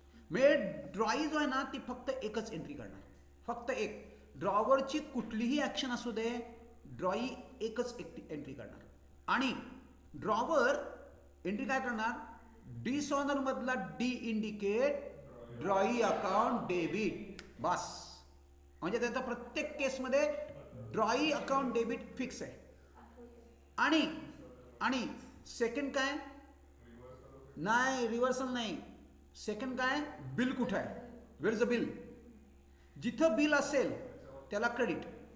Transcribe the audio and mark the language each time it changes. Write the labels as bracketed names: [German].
[Marathi] म्हणजे ड्रॉई जो आहे ना ती फक्त एकच एंट्री करणार, फक्त एक. ड्रॉवरची कुठलीही ॲक्शन असू दे, ड्रॉई एकच एंट्री करणार. आणि ड्रॉवर एंट्री काय करणार? डिसऑनर मधला डी इंडिकेट ड्रॉई अकाउंट डेबिट, बस. म्हणजे त्याचा प्रत्येक केसमध्ये ड्रॉई अकाउंट डेबिट फिक्स आहे. आणि सेकंड काय? नाही, रिव्हर्सल नाही. सेकंड काय? बिल कुठं आहे? [English] Where is a bill? [Marathi] जिथं बिल असेल त्याला क्रेडिट.